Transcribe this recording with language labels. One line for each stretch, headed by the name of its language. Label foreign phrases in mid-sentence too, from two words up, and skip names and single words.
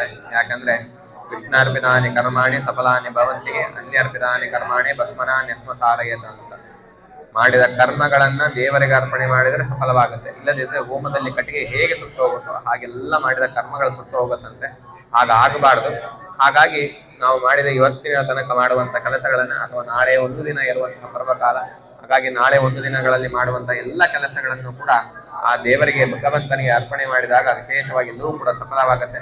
Sanskrit: ಯಾಕಂದ್ರೆ ಕೃಷ್ಣಾರ್ಪಿತಾನಿ ಕರ್ಮಾಣಿ ಸಫಲಾನಿ ಭವಂತಿ, ಅನ್ಯರ್ಪಿತಾನಿ ಕರ್ಮಾಣಿ ಭಸ್ಮನಾನ್ಯಸ್ಮ ಸಾರಯತ ಅಂತ.
Kannada: ಮಾಡಿದ ಕರ್ಮಗಳನ್ನ ದೇವರಿಗೆ ಅರ್ಪಣೆ ಮಾಡಿದ್ರೆ ಸಫಲವಾಗುತ್ತೆ, ಇಲ್ಲದಿದ್ರೆ ಹೋಮದಲ್ಲಿ ಕಟ್ಟಿಗೆ ಹೇಗೆ ಸುಟ್ಟು ಹೋಗುತ್ತೋ ಹಾಗೆಲ್ಲ ಮಾಡಿದ ಕರ್ಮಗಳು ಸುಟ್ಟು ಹೋಗುತ್ತಂತೆ. ಹಾಗಾಗಬಾರ್ದು. ಹಾಗಾಗಿ ನಾವು ಮಾಡಿದ ಇವತ್ತಿನ ತನಕ ಮಾಡುವಂತ ಕೆಲಸಗಳನ್ನ, ಅಥವಾ ನಾಳೆ ಒಂದು ದಿನ ಇರುವಂತಹ ಪರ್ವಕಾಲ, ಹಾಗಾಗಿ ನಾಳೆ ಒಂದು ದಿನಗಳಲ್ಲಿ ಮಾಡುವಂತಹ ಎಲ್ಲ ಕೆಲಸಗಳನ್ನು ಕೂಡ ಆ ದೇವರಿಗೆ ಭಗವಂತನಿಗೆ ಅರ್ಪಣೆ ಮಾಡಿದಾಗ ವಿಶೇಷವಾಗಿ ಎಲ್ಲವೂ ಕೂಡ ಸಫಲವಾಗುತ್ತೆ.